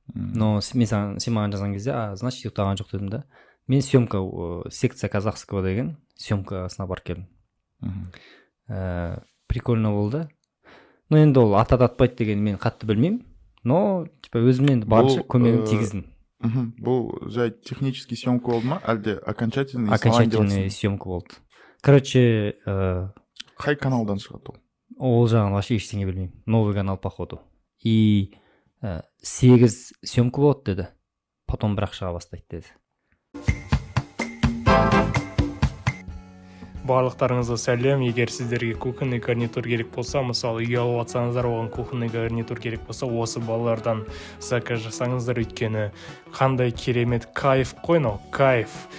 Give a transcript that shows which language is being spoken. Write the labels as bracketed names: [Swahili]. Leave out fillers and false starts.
[Kazakh] Но сен маған жазған кезде, значит ұйықтаған жоқ дедім да. Мен съемка секция казахского деген съемкасына барып келдім. Прикольно болды. Но енді ол атады-атпайды деген мен қатты білмеймін. Но типа өзімнен барынша көмегім тигіздім. Бұл жай технический съемка болды ма, әлде окончательный съемка болды. [Russian] Короче, [Kazakh] қай каналдан шығады ол? Ол жағын вообще ештеңе білмеймін. [Russian] Новый канал походу. [Kazakh] И 8 съемка болады деді. Потом бірақ шыға бастайды деді. Барлықтарыңызға сәлем. Егер сіздерге кухонный гарнитур керек болса, мысалы үй алып жатсаңыздар, оған кухонный гарнитур керек болса, осы балалардан заказ жасаңыздар, өйткені қандай керемет кайф қой, кайф.